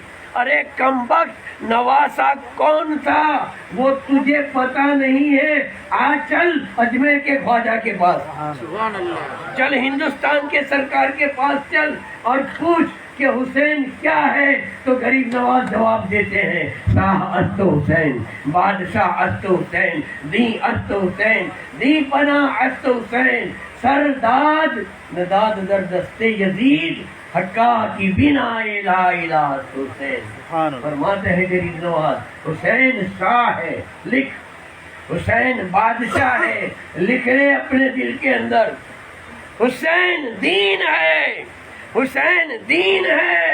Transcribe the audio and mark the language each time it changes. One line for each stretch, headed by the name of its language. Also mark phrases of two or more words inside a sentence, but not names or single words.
Urdu: ارے کمبخت نواسا کون تھا وہ تجھے پتا نہیں ہے، آ چل اجمیر کے خواجہ کے پاس، چل ہندوستان کے سرکار کے پاس چل اور پوچھ کہ حسین کیا ہے، تو غریب نواز جواب دیتے ہیں
Persian: شاہ است حسین، بادشاہ است حسین، دی است حسین، دی پناہ است حسین، سرداد نداد در دستے یزید، حقا کی بنا الہ الہ حسین۔
Urdu: فرماتے ہیں غریب نواز حسین شاہ ہے، لکھ، حسین بادشاہ ہے، لکھ رہے اپنے دل کے اندر، حسین دین ہے، حسین دین ہے۔